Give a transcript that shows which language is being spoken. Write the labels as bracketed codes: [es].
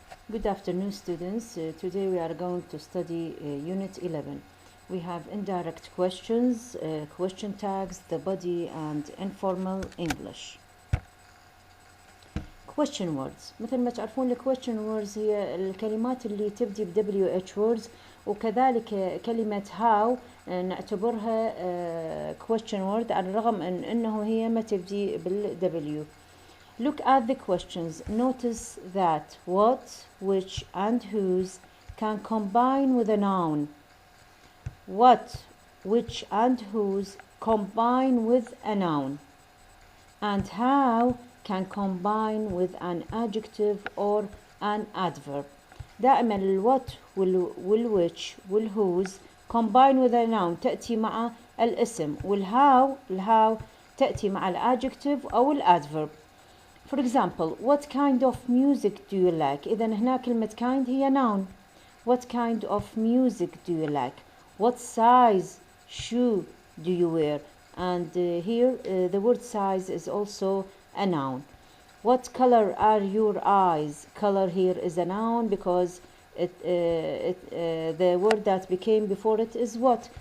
[en] Good afternoon, students. Today we are going to study Unit 11. We have indirect questions, question tags, the body, and informal English. Question words. [ar] مثل ما تعرفون question words هي الكلمات اللي تبدي ب WH words، وكذلك كلمة how نعتبرها question word على الرغم من أنه هي ما تبدي بال W. [en] Look at the questions. Notice that what, which, and whose can combine with a noun. What, which, and whose combine with a noun. And how can combine with an adjective or an adverb. [ar] دائما الوات والwhich والwhose [en] combine with a noun [ar] تأتي مع الاسم، والهاو تأتي مع الadjective أو الadverb. [en] For example, what kind of music do you like? [ar] إذا هنا كلمة kind هي noun. [en] What kind of music do you like? What size shoe do you wear? And here the word size is also a noun. What color are your eyes? Color here is a noun because the word that became before it is what.